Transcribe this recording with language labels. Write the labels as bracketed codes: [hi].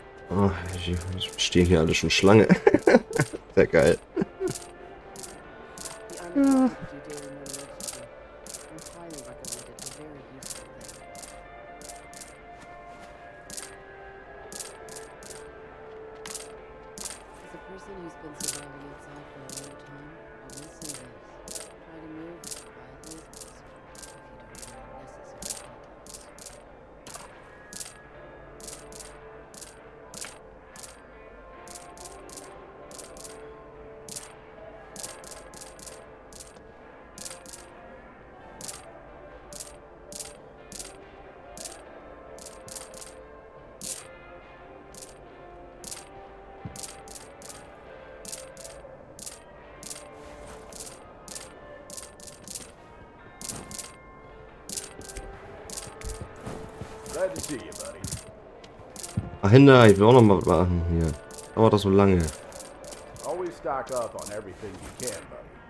[de] Oh, die stehen hier alle schon Schlange. Sehr geil. [en] The honor you do daily notification. I'm highly recommended. A very useful thing. As a person who's been surviving outside for a long time, I will say this. Try to move as quietly as possible if you don't want unnecessary contacts. Glad to see you, buddy. [de] Ach, Hinder, ich will auch noch mal machen hier. Dauert das so lange? [en] Always stock up on everything you can, buddy.